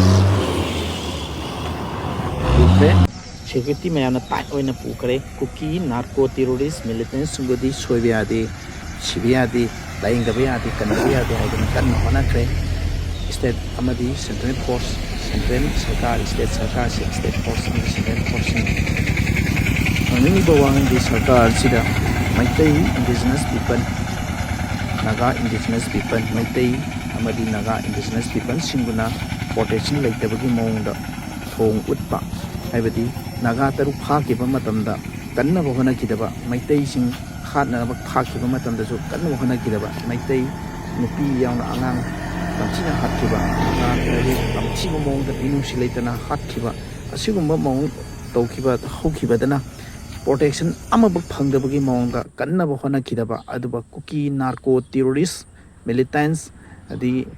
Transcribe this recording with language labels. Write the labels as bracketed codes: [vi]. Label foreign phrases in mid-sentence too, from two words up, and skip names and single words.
[mni] security mayana tight oina pukare kuki [en] narco terrorist militant [mni] sungodi soibiade sibiade layengdabiyade kanabiyade haidana kanna honakre state amadi [en] central force [mni] central sarkar state sarkar [en] state force and central force [mni] ani bawang di sarkar sida maitai [en] indigenous people [mni] naga [en] indigenous people [mni] maitai amadi naga [en] indigenous people [mni] singuna protection leitabagi mongda thong utpa haibadi naga taru phakiba matamda kanna bohana kidaba maitai sing khatna phakiba matamda su kanna bohana kidaba maitai nupi yauna angang tamchina hatkiba naga tamchiba mongda inusi leitana hatkiba asigumba mong tawkiba hokibadana protection amaba phangdabagi mongda kanna bohana kidaba aduba kuki [en] narco terrorist militants [mni] adi